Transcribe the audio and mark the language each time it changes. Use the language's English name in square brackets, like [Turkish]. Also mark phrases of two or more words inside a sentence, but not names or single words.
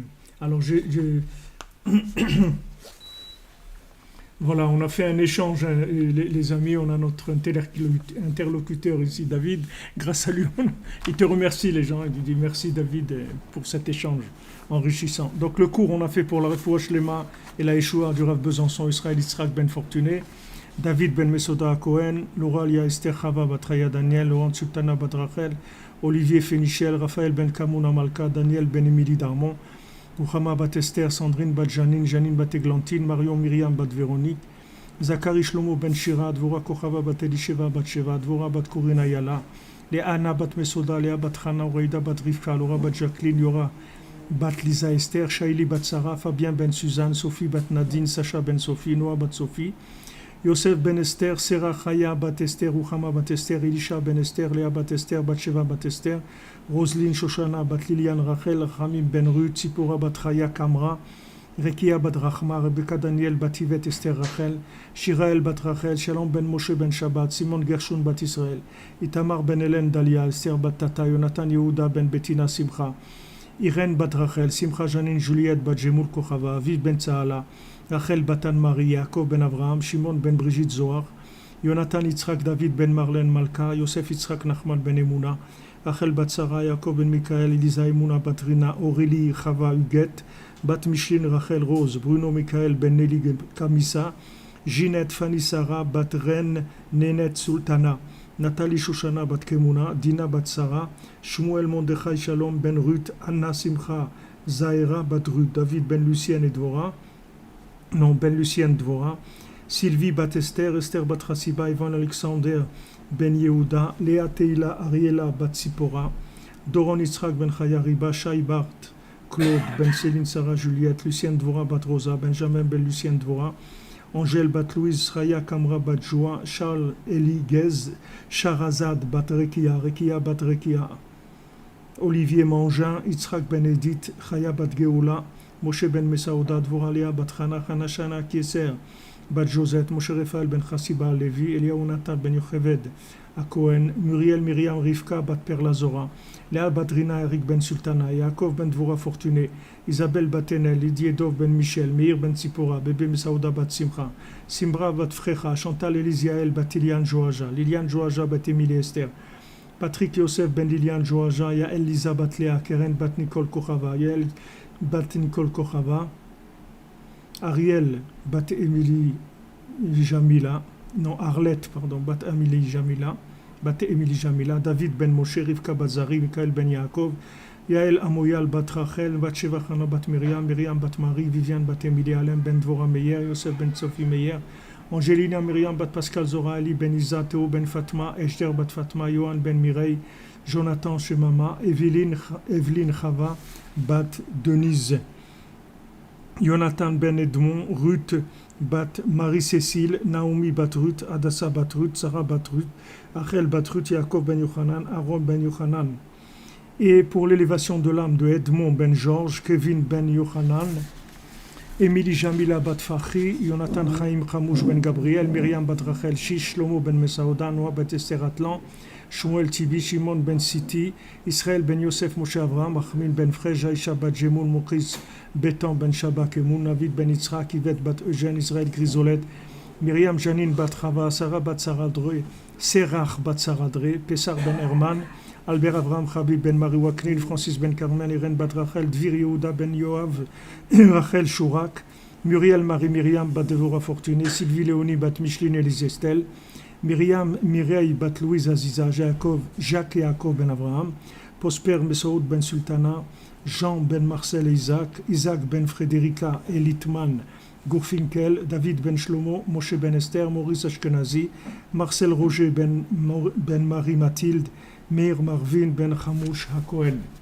[French] Alors, voilà, on a fait un échange, les amis, on a notre interlocuteur ici, David. Grâce à lui, il te remercie, les gens. Il dit merci, David, pour cet échange enrichissant. Donc, le cours, on a fait pour la [Hebrew] Refoua Shlema [French] et la Yeshua du Rav Besançon, Israël Yitzhak Ben Fortuné, David Ben Mesoda Cohen, Lauralia Esther Chava Batraya Daniel, Laurent Sultana Badrachel, Olivier Fénichel, Raphaël Ben Kamouna Malka, Daniel Ben Emily Darmon, Ruchama bat Esther, Sandrine bat Janine, Janine bat Eglantine, Marion Myriam bat Véronique, Zachary Shlomo ben Shira, Dvora Kochava bat Elisheva bat Sheva, Dvora bat Corinne Ayala, Léana bat Mesoda, Léa bat Chana, Oreida bat Rivka, Laura bat Jacqueline, Yora bat Lisa Esther, Shaili bat Sarah, Fabien ben Suzanne, Sophie bat Nadine, Sacha ben Sophie, Noah bat Sophie, Yosef ben Esther, Serah Chaya bat Esther, Ruchama bat Esther, Elisha ben Esther, Léa bat Esther, Batsheva bat Esther, Roselyne Shoshana bat Liliane Rachel, Ramim ben Ruth, Tzipora bat Chaya Kamra, Rekia bat Rachma, Rebecca Daniel bat Yvette Esther Rachel, Shirael bat Rachel, Shalom ben Moshe ben Shabbat, Simon Gershon bat Israël, Itamar ben Hélène Dalia, Esther bat Tata, Jonathan Yehuda ben Bettina Simcha, Irène bat Rachel, Simcha Janine Juliette bat Jemul Kochava, Aviv ben Tsaala, Rachel batan Marie, Yaakov ben Avraham, Shimon ben Brigitte Zohar, Jonathan Yitzhak David ben Marlène Malka, Yosef Yitzhak Nachman ben Emouna, Rachel bat Sarah, Yaakov ben Mikael, Elisa Emouna bat Rina, Aurélie Chava Huguette, bat Micheline Rachel Rose, Bruno Mikael ben Nelly Kamissa, Ginette Fanny Sarah bat Ren Nenet Sultana, Nathalie Shoshana bat Kemuna, Dina bat Sarah, Shmuel Mondechai Shalom ben Ruth, Anna Simcha Zahira bat Ruth, David ben Lucien et Dvora, ben Lucien Dvora, Sylvie bat Esther, Esther bat Hasiba, Ivan Alexander ben Yehuda, Léa Teila Ariela bat Sipora, Doron Yitzhak ben Chayariba, Shai Bart Claude ben Céline Sarah Juliette, Lucien Dvora bat Rosa, Benjamin ben Lucien Dvora, Angèle bat Louise, Raya Kamra bat Joa, Charles Eli Gez, Sharazad bat Rekia, Rekia bat Rekia, Olivier Mangin, Yitzhak ben Edith, Chaya bat Geoula, Moshe ben Mesaouda, Dvora Léa bat Chana, Chana Shana Kieser bat Josette, Moshe Raphaël ben Chassiba Levi, Eliaou Natan ben Yocheved à Cohen, Muriel Myriam Rivka bat Perla Zora, Léa bat Rina Eric ben Sultana, Yaakov ben Dvora Fortuné, Isabelle bat Enel, Didier Dov ben Michel, Meir ben Tzipora, Bébé Mesaouda bat Simcha, Simbra bat Frecha, Chantal Elisiael bat Liliane Joaja, Liliane Joaja bat Émilie Esther, Patrick Yosef ben Liliane Joaja, Yael Lisa bat Léa, Keren bat Nicole Kochava, Yael bat Nicole Kochava, Ariel bat Émilie Jamila, non Arlette, pardon, bat Émilie Jamila, bat Émilie Jamila, David ben Moshe, Rivka bat Zari, Michael ben Yaakov, Yael Amoyal bat Rachel, bat Sheva Chana bat Myriam, Myriam bat Marie, Viviane bat Émilie, Alain ben Dvora Meyer, Yosef ben Sophie Meyer, Angelina Myriam bat Pascal Zora, Ali ben Isa, Théo ben Fatma, Esther bat Fatma, Johan ben Mireille, Jonathan Shemama, Evelyne Chava bat Denise, Jonathan ben Edmond, Ruth bat Marie-Cécile, Naomi bat Ruth, Adassa bat Ruth, Sarah bat Ruth, Rachel bat Ruth, Yaakov ben Yochanan, Aaron ben Yochanan. Et pour l'élévation de l'âme de Edmond ben Georges, Kevin ben Yochanan, Émilie Jamila bat Fahri, Jonathan Chaim Khamouch ben Gabriel, Myriam bat Rachel Shish, Shlomo ben Mesaouda, Noah bat Esther Atlan, Shmuel Tibi, Shimon ben Siti, Israël ben Yosef Moshe Avraham, Achmin ben Frej, Aïcha bat Jemoun, Mokris Betan ben Shabak, Emoun, Navid ben Yitzhak, Yvette bat Eugène, Israël Grisolette, Myriam Janine bat Chava, Sarah bat Saradre, Serach bat Saradre, Pessar ben Herman, Albert Avraham Habib ben Marie Waknil, Francis ben Carmen, Irène bat Rachel, Dvir Yehuda ben Yoav, Rachel Chourak, Muriel Marie Myriam bat Devora Fortuné, Sylvie Léonie bat Micheline Élise Estelle, Myriam Mireille bat Louise Aziza, Jacques et Yaakov ben Avraham, Prosper Mesaoud ben Sultana, Jean ben Marcel et Isaac, Isaac ben Frédérica et Litman, Gourfinkel, David ben Shlomo, Moshe ben Esther, Maurice Ashkenazi, Marcel Roger ben Marie Mathilde, Meir Marvin ben Chamouch Hakohen.